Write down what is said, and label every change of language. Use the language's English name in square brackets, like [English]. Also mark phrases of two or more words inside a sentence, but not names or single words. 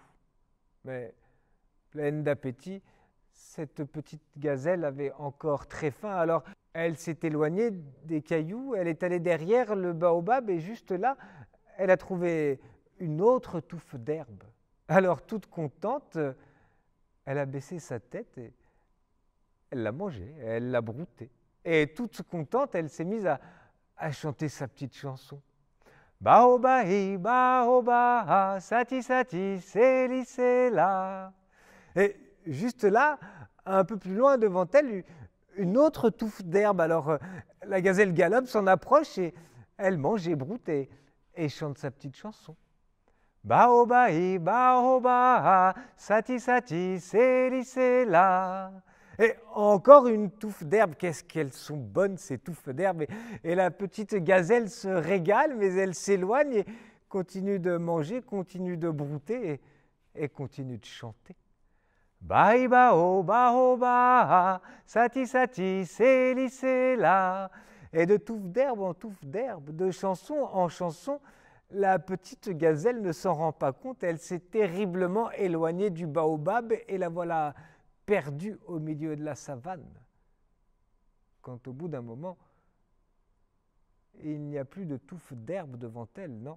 [French] Mais, pleine d'appétit, cette petite gazelle avait encore très faim, alors elle s'est éloignée des cailloux, elle est allée derrière le baobab et juste là, elle a trouvé une autre touffe d'herbe. Alors, toute contente, elle a baissé sa tête et elle l'a mangée, elle l'a broutée. Et toute contente, elle s'est mise à chanter sa petite chanson. Baobahi, baoba, sati sati, seli sela. Et juste là, un peu plus loin devant elle, une autre touffe d'herbe. Alors la gazelle galope, s'en approche et elle mange et broute et chante sa petite chanson. Baobahi, baoba, sati sati, seli sela. Et encore une touffe d'herbe, qu'est-ce qu'elles sont bonnes ces touffes d'herbe. Et la petite gazelle se régale, mais elle s'éloigne et continue de manger, continue de brouter et continue de chanter. Bai bao bao ba, sati sati, seli sela. Et de touffe d'herbe en touffe d'herbe, de chanson en chanson, la petite gazelle ne s'en rend pas compte, elle s'est terriblement éloignée du baobab et la voilà perdue au milieu de la savane. Quand au bout d'un moment, il n'y a plus de touffe d'herbe devant elle, non.